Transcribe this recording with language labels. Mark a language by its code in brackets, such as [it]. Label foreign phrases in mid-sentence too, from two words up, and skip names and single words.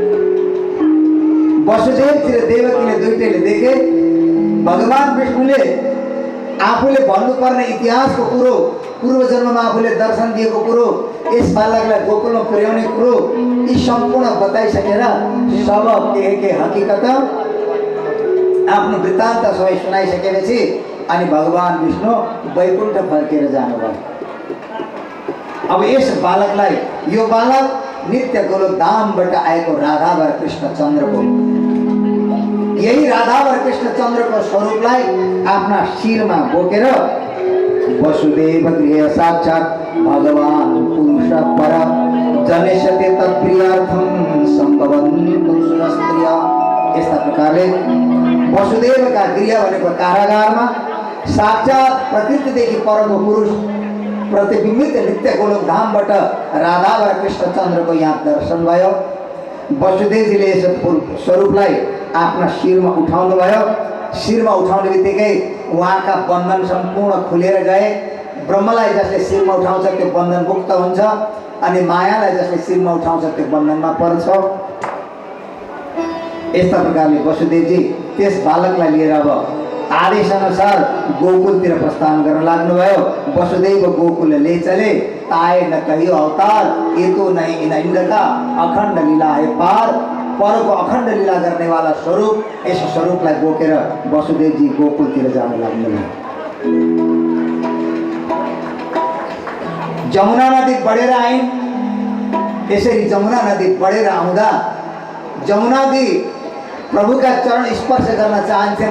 [ne] वसुदेव र देवकीले दुईटैले देखे भगवान विष्णुले आफूले भन्नुपर्ने इतिहासको कुरो, पूर्व जन्ममा आफूले दर्शन दिएको कुरो, यस बालकलाई गोकुलमा पुर्याउने कुरो, यी सम्पूर्ण बताइसकेर सब के हकीकत आफ्नो वृत्तान्त सबै सुनाइसकेपछि अनि भगवान विष्णु वैकुण्ठ फर्केर जानुभयो। अब यस बालकलाई, यो बालक नित्य गोलोक धामबाट आएको राधा वर कृष्ण चन्द्रको, यही राधा वर कृष्ण चन्द्रको स्वरूपलाई आफ्ना शिरमा बोकेर [sa] वसुदेव गृह साक्षात् भगवान पुरुष पर जनेशते तत्प्रियार्थम सम्भवन्तु सुरस्त्रिय। [ne] यस्ता प्रकारले वसुदेवका गृह भनेको कारागारमा साक्षात् प्रकृतिदेखि परको पुरुष प्रतिबिम्बित नित्य गोलोक धामबाट राधा व कृष्ण चन्द्रको यहाँ दर्शन भयो। वसुदेवजीले यस स्वरूपलाई आफ्ना शिरमा उठाउनु भयो। शिरमा उठाउने बित्तिकै उहाँका बन्धन सम्पूर्ण खुलेर गए। ब्रह्मलाई जसले शिरमा उठाउँछ त्यो बन्धन मुक्त हुन्छ, अनि मायालाई जसले शिरमा उठाउँछ त्यो बन्धनमा पर्छ। यस्ता प्रकारले वसुदेवजी त्यस बालकलाई लिएर अब आदेश अनुसार गोकुलतिर प्रस्थान गर्न लाग्नुभयो। [hi] वसुदेव गोकुल ले चले, ताए न कहियो अवतार, ये तो नहीं इन इंद्र का अखंड लीला है पार। पर को अखंड लीला करने वाला स्वरूप, [ne] यस स्वरूपलाई बोकेर वसुदेवजी गोकुलतिर जान लाग्नुभयो। जमुना नदी बढेर आइन्। यसरी जमुना नदी बढेर आउँदा जमुना नदी प्रभुका चरण स्पर्श गर्न चाहन्छन्।